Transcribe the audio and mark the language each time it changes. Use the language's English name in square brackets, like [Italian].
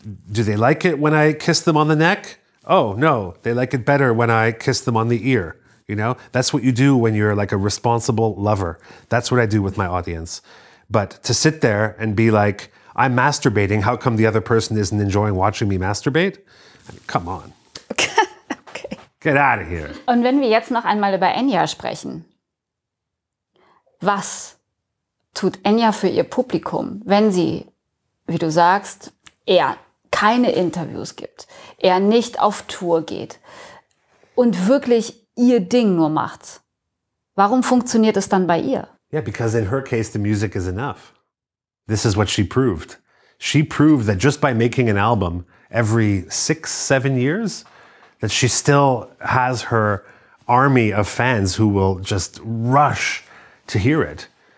[English] Do they like it when I kiss them on the neck? Oh, no, they like it better when I kiss them on the ear. You know, that's what you do when you're like a responsible lover. That's what I do with my audience. But to sit there and be like, I'm masturbating, how come the other person isn't enjoying watching me masturbate? I mean, come on. Okay. Get out of here. [German] Und wenn wir jetzt noch einmal über Enya sprechen, was tut Enya für ihr Publikum, wenn sie, wie du sagst, eher keine Interviews gibt, er nicht auf Tour geht und wirklich ihr Ding nur macht? Warum funktioniert es dann bei ihr? [English] Yeah, because in her case, the music is enough. This is what she proved. She proved that just by making an album every 6, 7 years, that she still has her army of fans who will just rush to hear it.